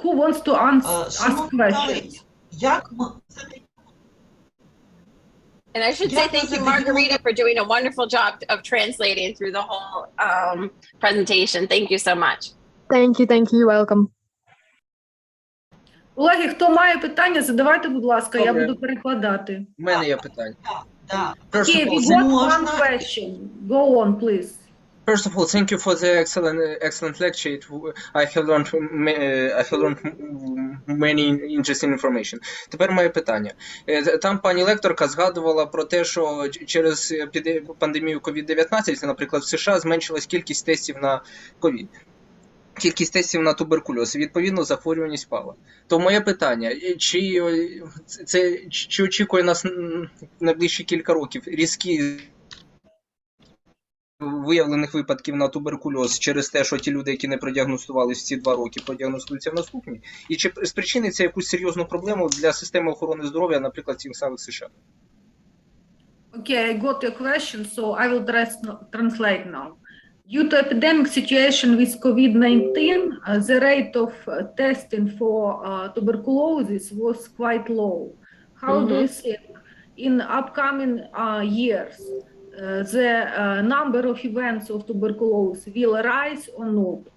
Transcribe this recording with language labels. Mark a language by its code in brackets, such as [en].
[en] who wants to ask questions? And I should say thank you, Margarita, for doing a wonderful job of translating through the whole presentation. Thank you so much. Thank you, you're welcome. [uk] Колеги, хто має питання, задавайте, будь ласка, я буду перекладати. У мене є питання. [en] Okay, we got one question. Go on, please. First of all, thank you for the excellent lecture. I have learned many interesting information. [uk] Тепер моє питання. Там пані лекторка згадувала про те, що через пандемію COVID-19, наприклад, в США зменшилась кількість тестів на COVID. Кількість тестів на туберкульоз, відповідно, захворюваність впала. То моє питання, чи очікує нас найближчі кілька років різкі виявлених випадків на туберкульоз через те, що ті люди, які не продіагностувалися ці 2 роки, продіагностуються в наступні? І чи спричинить це якусь серйозну проблему для системи охорони здоров'я, наприклад, в тих самих США? [en] Okay, I got your question, so I will translate now. Due to epidemic situation with COVID-19, the rate of testing for tuberculosis was quite low. How do you think in upcoming years the number of events of tuberculosis will rise or not?